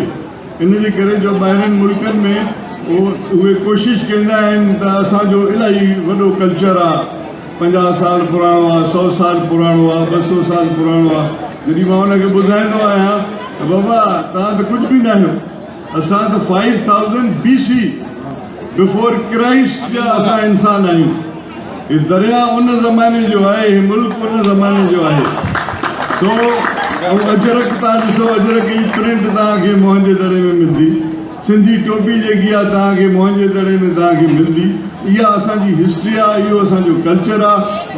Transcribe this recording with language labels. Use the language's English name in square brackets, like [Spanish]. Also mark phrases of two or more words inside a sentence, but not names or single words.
[Sindhi] इन जे करे जो ॿाहिरनि मुल्कनि में उहे कोशिशि कंदा आहिनि त असांजो इलाही वॾो कल्चर आहे, 50 साल पुराणो आहे, 100 साल पुराणो आहे, 200 साल पुराणो आहे। जॾहिं मां हुनखे ॿुधाईंदो आहियां त बाबा तव्हां त कुझु बि न आहियो, असां त 5000 BC [English] before Christ [Sindhi] जा असां इंसान आहियूं। हे दरिया उन ज़माने जो आहे, हे मुल्क उन ज़माने जो आहे। तो अजरक तव्हां ॾिसो, अजरक जी प्रिंट तव्हांखे मोहन जे दड़े में मिलंदी, सिंधी टोपी जेकी आहे तव्हांखे मोहन जे दड़े में तव्हांखे मिलंदी। इहा असांजी हिस्ट्री आहे, इहो असांजो कल्चर आहे।